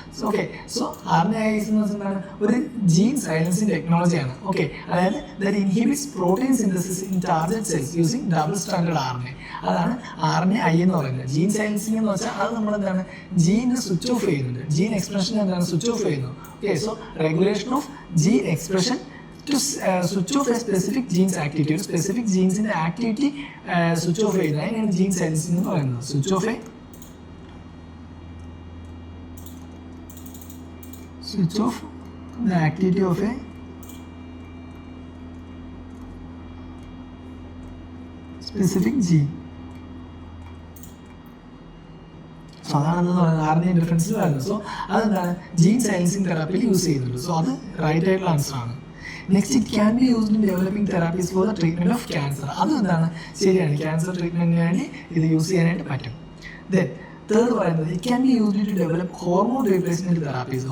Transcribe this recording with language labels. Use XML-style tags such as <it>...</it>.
<ml>So okay, so RNAi എന്താണ്? ഒരു gene silencing ടെക്നോളജിയാണ്.</ml> <en>Okay, അതായത് that inhibits protein synthesis in target cells using double standard RNA.</en> <ml>അതാണ് RNAi എന്ന് പറയുന്നത്. Gene silencing എന്ന് വെച്ചാൽ അത് നമ്മൾ എന്താണ്? ജീനെ സ്വിച്ച് ഓഫ് ചെയ്യുന്നുണ്ട്, ജീൻ എക്സ്പ്രഷൻ എന്താണ്? സ്വിച്ച് ഓഫ് ചെയ്യുന്നു.</ml> <en>Okay, so regulation of gene expression to switch off a specific gene's activity.</en> <ml>ഒരു സ്പെസിഫിക് ജീൻസിൻ്റെ ആക്ടിവിറ്റി സ്വിച്ച് ഓഫ് ചെയ്യുന്നത് അതിനാണ് ജീൻ സൈലൻസിങ് എന്ന് പറയുന്നത്.</ml> <en>Switch off the activity of a specific gene.</en> <ml>So അതാണെന്ന് പറയുന്നത് RNA ഇന്റർഫറൻസിൽ വരുന്നത്. So അതെന്താണ്? ജീൻ സൈലൻസിങ് തെറാപ്പിയിൽ യൂസ് ചെയ്യുന്നുണ്ട്. സോ അത് റൈറ്റ് ആയിട്ടുള്ള ആൻസർ ആണ്.</ml> <en>Next, it can be used in developing therapies for the treatment of cancer. അതെന്താണ്?</en> <ml>ശരിയാണ്, ക്യാൻസർ ട്രീറ്റ്മെന്റിന് വേണ്ടി ഇത് യൂസ് ചെയ്യാനായിട്ട് പറ്റും. ദെൻ തേർഡ് പറയുന്നത്</ml> <en>It can be used to develop hormone replacement therapies.</en>